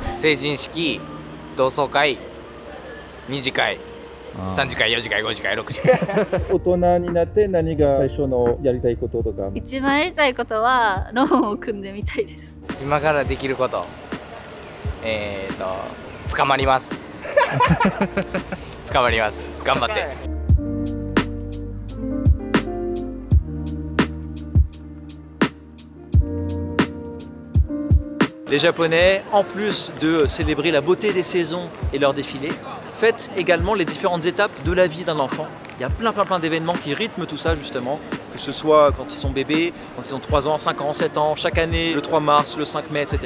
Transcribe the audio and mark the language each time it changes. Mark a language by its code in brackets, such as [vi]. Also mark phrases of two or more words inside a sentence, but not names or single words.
[ja] 成人式、同窓会、2次会、3次会、4次会、5次会、6次会。大人になって何が最初のやりたいこととか。一番やりたいことはローンを組んでみたいです。今からできること、捕まります。捕まります。頑張って。 [fr] Les Japonais, en plus de célébrer la beauté des saisons et leurs défilés, fêtent également les différentes étapes de la vie d'un enfant. Il y a plein d'événements qui rythment tout ça justement, que ce soit quand ils sont bébés, quand ils ont 3 ans, 5 ans, 7 ans, chaque année, le 3 mars, le 5 mai, etc.